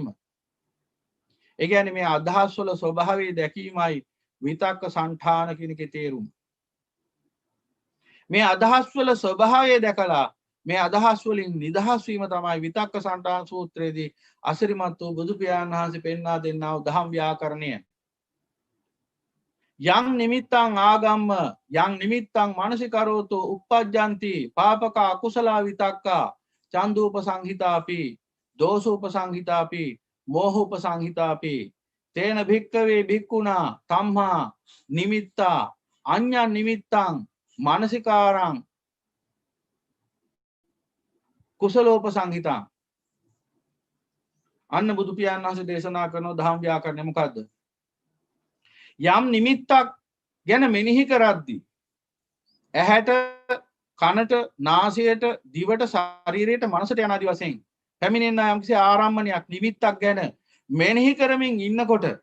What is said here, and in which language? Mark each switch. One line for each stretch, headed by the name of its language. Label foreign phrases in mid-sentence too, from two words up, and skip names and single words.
Sinhala: ඒ කියන්නේ මේ අදහස් වල ස්වභාවය දැකීමයි විතක්ක සංඨාන කියන එකේ තේරුම. මේ අදහස් වල ස්වභාවය දැකලා මේ අදහස් වලින් නිදහස් වීම තමයි විතක්ක සංඨාන සූත්‍රයේදී අසිරිමත් වූ බුදු පියාණන් වහන්සේ පෙන්වා දෙන්නා වූ දහම් ව්‍යාකරණය.
Pali: යං නිමිත්තං ආගම්ම යං නිමිත්තං මානසිකරෝතෝ uppajjanti පාපක අකුසල විතක්කා චන්දූප සංහිතාපි දෝසූප සංහිතාපි මෝහූප සංහිතාපි තේන භික්කවේ භික්ඛුනා තම්හා නිමිත්තා අඤ්ඤං නිමිත්තං මානසිකාරං කුසලෝප සංහිතා.
Sinhala: අන්න බුදු පියාණන් වහන්සේ දේශනා කරන දහම් ව්‍යාකරණය මොකද්ද? යම් නිමිත්තක් ගැන මෙනෙහි කරද්දී ඇහැට, කනට, නාසයට, දිවට, ශරීරයට, මනසට යන ආදි වශයෙන් පැමිණෙන යම්කිසි ආරම්මණයක් නිමිත්තක් ගැන මෙනෙහි කරමින් ඉන්නකොට